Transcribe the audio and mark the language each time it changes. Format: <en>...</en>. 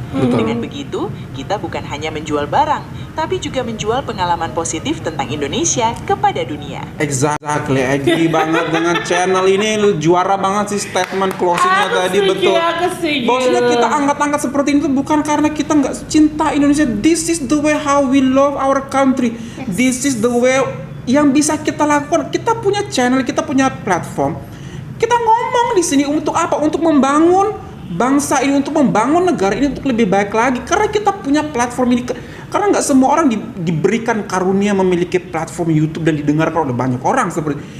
<id>Dengan begitu, kita bukan hanya menjual barang, tapi juga menjual pengalaman positif tentang Indonesia kepada dunia. Exactly, agree banget dengan channel ini. Juara banget sih statement closingnya tadi, betul. Bosnya kita angkat-angkat seperti ini tuh bukan karena kita nggak cinta Indonesia.</id> <en>This is the way how we love our country. This is the way</en> <id>yang bisa kita lakukan. Kita punya channel, kita punya platform. Kita ngomong di sini untuk apa? Untuk membangun bangsa ini, untuk membangun negara ini untuk lebih baik lagi. Karena kita punya platform ini. Karena nggak semua orang diberikan karunia memiliki platform YouTube dan didengarkan oleh banyak orang seperti.</id>